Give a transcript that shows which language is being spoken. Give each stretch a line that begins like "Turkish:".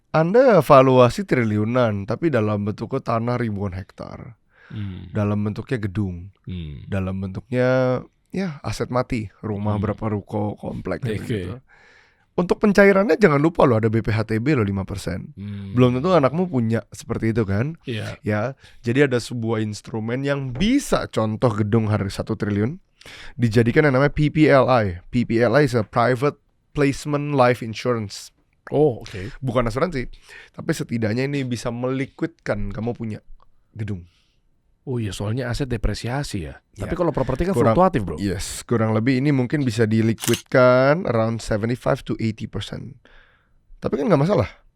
Indonesian: Anda valuasi triliunan tapi dalam bentuknya tanah ribuan hektar, dalam bentuknya gedung, dalam bentuknya ya aset mati, rumah berapa ruko, komplek Oke. gitu. Untuk pencairannya jangan lupa loh ada BPHTB loh 5%. Belum tentu anakmu punya seperti itu kan. Iya. Ya, jadi ada sebuah instrumen yang bisa contoh gedung harga 1 triliun dijadikan yang namanya PPLI.
English: PPLI is a private placement life insurance.
Indonesian: Oh, oke. Bukan asuransi, tapi setidaknya ini bisa meliquidkan kamu punya gedung. Oh iya, soalnya aset depresiasi ya. Ya. Tapi kalau properti kan Kurang- fluktuatif bro. Yes, kurang lebih ini mungkin bisa diliquidkan
English: around 75 to 80%.
Indonesian: Tapi kan nggak masalah.